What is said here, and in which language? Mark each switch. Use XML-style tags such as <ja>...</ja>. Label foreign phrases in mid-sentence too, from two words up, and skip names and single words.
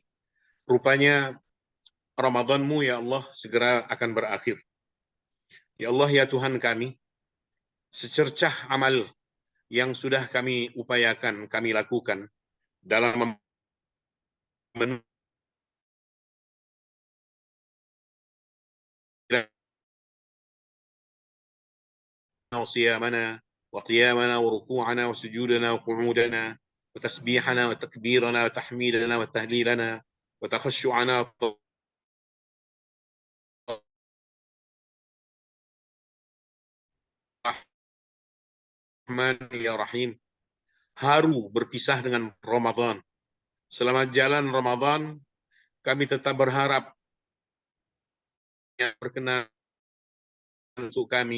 <id>Rupanya Ramadan-Mu,</id> <ar>يا الله,</ar> <id>segera akan berakhir.</id> <ar>يا الله,</ar> <id>ya Tuhan kami, secercah amal yang sudah kami upayakan, kami lakukan dalam memenuhi</id> <ar>صيامنا وقيامنا وركوعنا وسجودنا وقعودنا وتسبيحنا وتكبيرنا وتحميدنا وتهليلنا وتخشعنا رحمن يا رحيم.</ar> <id>Haru berpisah dengan Ramadan. Selama jalan Ramadan, kami tetap berharap yang berkenan untuk kami.</id>